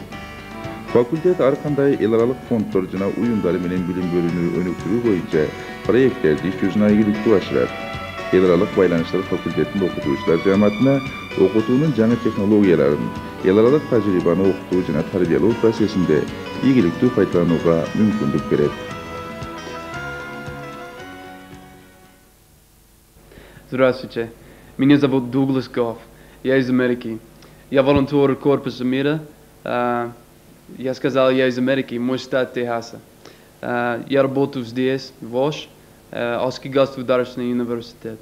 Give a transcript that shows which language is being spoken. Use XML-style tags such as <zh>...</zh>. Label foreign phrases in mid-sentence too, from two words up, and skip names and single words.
<ky>Факультет ар кандай эл аралык фонддор жана уюмдар менен билим берүүнү өнүктүрүү боюнча проекттерди иш жүзүнө ийгиликтүү ашырат. Эл аралык байланыштар факультеттин окутуучулар жамаатына окутуунун жаңы технологияларын, эл аралык тажрыйбаны окутуу жана тарбиялоо процессинде ийгиликтүү пайдаланууга мүмкүндүк берет.</ky> <ru>Здравствуйте, меня зовут Дуглас Гофф, я из Америки. Я волонтер Корпуса мира. Я сказал, я из Америки, мой штат Техаса. Я работаю здесь, в ВОШ, Осский государственный университет.</ru>